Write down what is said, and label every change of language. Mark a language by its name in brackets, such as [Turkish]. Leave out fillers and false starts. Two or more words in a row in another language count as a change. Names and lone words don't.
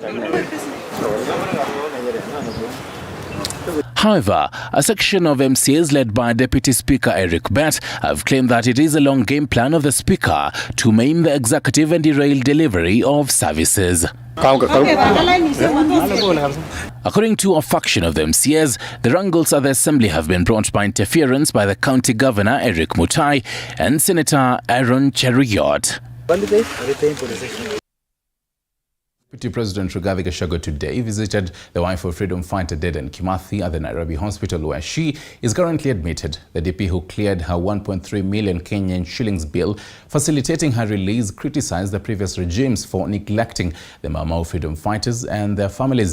[English] However, a section of MCAs led by Deputy Speaker Eric Bett have claimed that it is a long game plan of the Speaker to maim the executive and derail delivery of services. According to a faction of the MCAs, the wrangles at the Assembly have been brought by interference by the County Governor Eric Mutai and Senator Aaron Cheruiyot. Deputy President Rigathi Gachagua today visited the wife of freedom fighter Dedan Kimathi at the Nairobi hospital, where she is currently admitted. The DP, who cleared her 1.3 million Kenyan shillings bill facilitating her release, criticized the previous regimes for neglecting the Mau freedom fighters and their families.